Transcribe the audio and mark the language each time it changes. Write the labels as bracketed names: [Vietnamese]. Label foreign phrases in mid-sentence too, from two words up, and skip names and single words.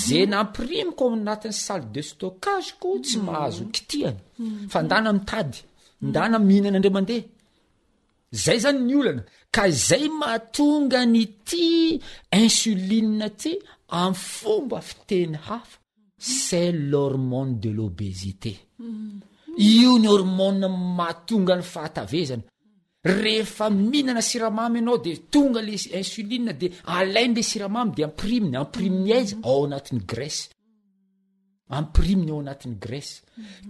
[Malagasy] Zay nampirimiko ao anatin'ny [French] salle de stockage [Malagasy] ko tsy Mhm. mahazo kitihana. Mhm. Fa ndana mitady, Mhm. ndana mihinana indray mandeha. Zay zany ny olana. Ka zay mahatonga ny ity insuline ity amin'ny fomba fiteny hafa. [French] C'est l'hormone de l'obésité. Mhm. [Malagasy] Io ny hormone mahatonga ny fahatavezana. Rehefa mihinana siramamy ianao, de tonga [French] le insuline, [Malagasy] de alainy le siramamy, de ampiriminy, ampiriminy aiza? [French] Ao anatin'ny graisse. [Malagasy] Ampiriminy ao anatin'ny graisse. Mhm.